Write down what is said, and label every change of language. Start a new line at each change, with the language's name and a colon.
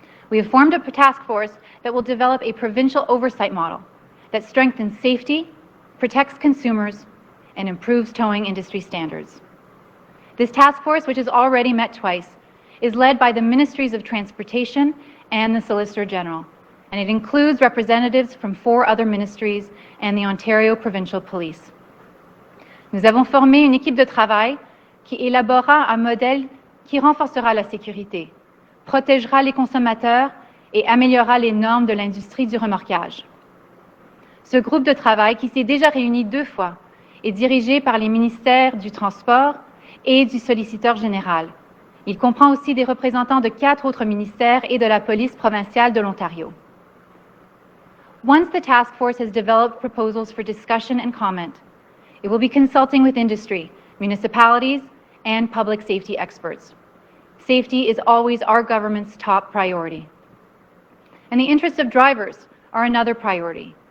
English: We have formed a task force that will develop a provincial oversight model that strengthens safety, protects consumers, and improves towing industry standards. This task force, which has already met twice, is led by the Ministries of Transportation and the Solicitor General, and it includes representatives from 4 other ministries and the Ontario Provincial Police.
French: Nous avons formé une équipe de travail qui élaborera un modèle qui renforcera la sécurité, protégera les consommateurs et améliorera les normes de l'industrie du remorquage. Ce groupe de travail, qui s'est déjà réuni 2 fois, est dirigé par les ministères du Transport et du Solliciteur général. Il comprend aussi des représentants de 4 autres ministères et de la police provinciale de l'Ontario.
English: Once the task force has developed proposals for discussion and comment, it will be consulting with industry, municipalities, and public safety experts. Safety is always our government's top priority. And the interests of drivers are another priority.